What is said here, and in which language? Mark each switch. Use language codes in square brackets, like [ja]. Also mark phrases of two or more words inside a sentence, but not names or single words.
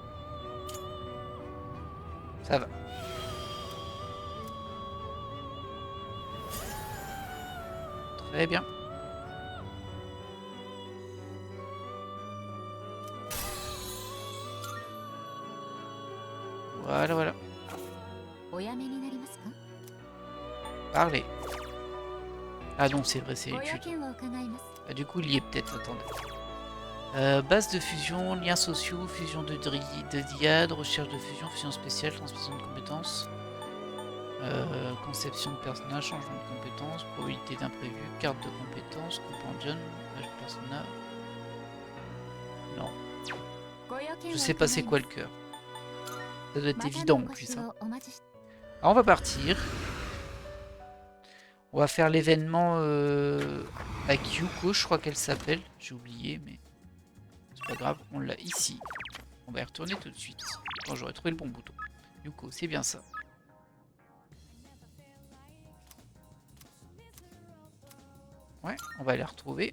[fr] Ça va. Très bien. Voilà, voilà. [ja] おやめになりますか？ [fr] Parlez. Ah non, c'est vrai, c'est [ja] ご用 [fr] étude. [ja] 件を伺います。 [fr] Ah, du coup, il y est peut-être, attendez. Base de fusion, liens sociaux, fusion de diade, recherche de fusion, fusion spéciale, transmission de compétences, conception de personnage, changement de compétences, probabilité d'imprévu, carte de compétences, compendium, âge de personnage. Non, [ja] ご用件を [fr] je sais pas c'est quoi le cœur. Ça doit être évident en [ja] またのご [fr] plus. [ja] 指 [fr] Hein. [ja] 導お待ちし [fr] Alors, on va partir. On va faire l'événement avec Yuko, je crois qu'elle s'appelle. J'ai oublié, mais c'est pas grave. On l'a ici. On va y retourner tout de suite. Quand j'aurai trouvé le bon bouton. Yuko, c'est bien ça. Ouais, on va la retrouver.